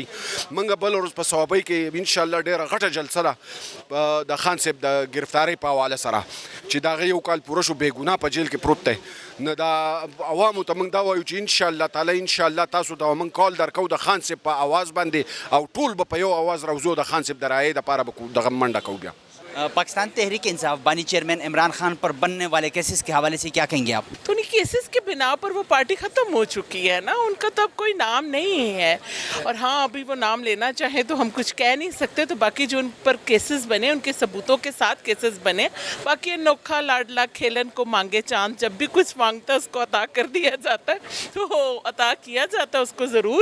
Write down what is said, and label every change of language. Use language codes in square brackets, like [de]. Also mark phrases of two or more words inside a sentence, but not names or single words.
[ps] موږ بل ورځ په صوابۍ کې [ar] ان شاء الله [ps] ډېره غټه جلسه ده د خان صاحب د ګرفتارۍ په حواله سره چې د هغه یو کال پوره شو، بې ګناه په جیل کې پروت دی. نو دا عوامو ته موږ دا وایو چې [ar] ان شاء الله تعالی ان شاء الله [ps] تاسو ته موږ کال درکو د خان صاحب په آواز باندې، او ټول به په یو آواز راوځو، د خان صاحب د رایې دپاره به دغه منډه کوو. بیا [ur] پاکستان تحریک انصاف بانی چیئرمین عمران خان پر بننے والے کیسز کے حوالے سے کیا کہیں گے آپ؟ تو ان کیسز کے بنا پر وہ پارٹی ختم ہو چکی ہے نا، ان کا تو اب کوئی نام نہیں ہے، اور ہاں ابھی وہ نام لینا چاہیں تو ہم کچھ کہہ نہیں سکتے. تو باقی جو ان پر کیسز بنے ان کے ثبوتوں کے ساتھ کیسز بنے، باقی نوکھا لاڈلا کھیلن کو مانگے چاند، جب بھی کچھ مانگتا ہے اس کو عطا کر دیا جاتا ہے، تو عطا کیا جاتا ہے اس کو ضرور.